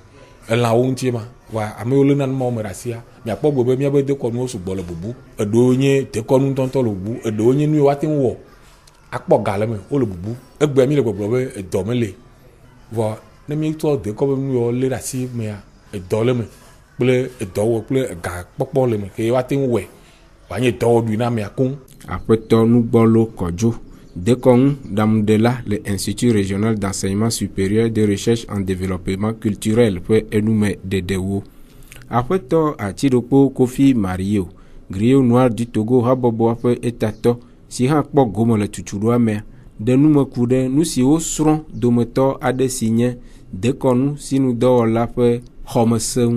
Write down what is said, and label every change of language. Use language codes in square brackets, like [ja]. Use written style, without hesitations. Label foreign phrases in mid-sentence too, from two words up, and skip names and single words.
[ee] elãwo ŋuti ma wa ame yiwo le na numawo me ɖe asia miakpɔ gbe be miaƒe dekɔnuwo sugbɔ le bubu eɖewo nye dekɔnu ŋutɔŋutɔ le bubu eɖewo nye nu ye woate ŋu wɔ akpɔ ga le me wo le bubu egbea mi le gbɔgblɔ be edɔ me le vɔ ne mi tɔ dekɔ be nu yiwo le ɖe asi mea edɔ le me kple edɔwɔ kple ega kpɔkpɔ le me ke woate ŋu wɔe wòanye dɔwɔɖui na amea koŋ. Aƒetɔ nugbɔlo kɔdzo dekɔnu ɖaŋuɖela le Institut régional d'enseignement supérieur de recherche en développement culturel ƒe enume ɖeɖewo. Aƒetɔ Atsiɖokpo Kofi Mario Griot Noir du Togo habɔbɔ ƒe etatɔ si hã kpɔ gome le tutuɖoa mea de numeku ɖe nu siwo srɔ̃ dometɔ aɖe si nye dekɔnu sinudɔwɔla ƒe xɔmese ŋu.